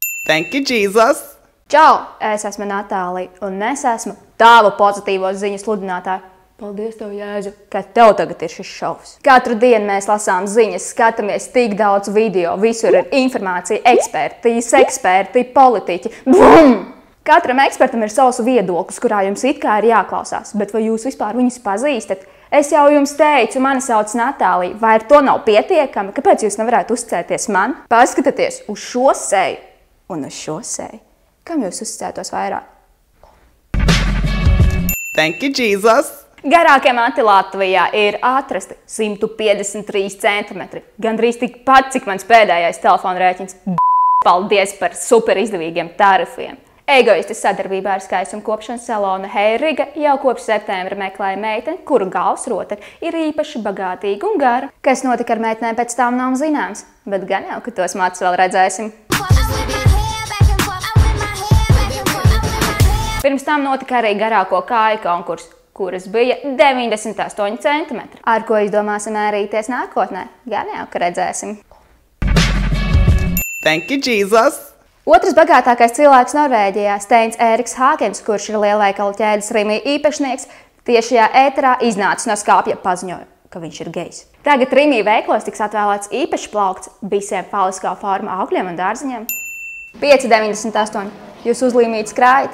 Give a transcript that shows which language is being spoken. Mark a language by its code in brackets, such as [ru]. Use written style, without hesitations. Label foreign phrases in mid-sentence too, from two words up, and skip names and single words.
[en] Thank you, Jesus! [lv] Čau! Es esmu Natālija, un es esmu tavu pozitīvo ziņu sludinātāja. Paldies tev, Jēzu, ka tev tagad ir šis šovs. Katru dienu mēs lasām ziņas, skatāmies tik daudz video, visur ir informācija, eksperti, politiķi. Bum! Katram ekspertam ir savs viedoklis, kurā jums it kā ir jāklausās, bet vai jūs vispār viņus pazīstat? Es jau jums teicu, mani sauc Natālija, vai ar to nav pietiekami? Kāpēc jūs nevarētu uzticēties man? Paskatieties uz šo seju un uz šo seju. Kam jūs uzticētos vairāk? [en] Thank you, Jesus! [lv] Garākie mati Latvijā ir atrasti 153 centimetri. Gandrīz tikpat, cik mans pēdējais telefona rēķins. Paldies par super izdevīgiem tarifiem. Egoisti sadarbībā ar skaistuma kopšanas salonu Heiriga jau kopš septembra meklēja meiteni, kuru galvsrota ir īpaši bagātīga un gara. Kas notika ar meitenēm pēc tam nav zināms, bet gan jau, ka tos matus vēl redzēsim. Pirms tam notika arī garāko kāju konkurss, kuras bija 98 centimetri. Ar ko izdomāsim mērīties nākotnē? Gan jau, ka redzēsim. [en] Thank you, Jesus! [lv] Otrs bagātākais cilvēks Norvēģijā, Steins Eriks Hāgens, kurš ir lielveikalu ķēdes Rimi īpašnieks, tieši šajā ēterā iznācis no skāpja paziņoja, ka viņš ir gejs. Tagad Rimi veiklos tiks atvēlēts īpašs plaukts visiem faliskā forma augļiem un dārziņiem. 5,98. Jūs uzlīmītas krājat?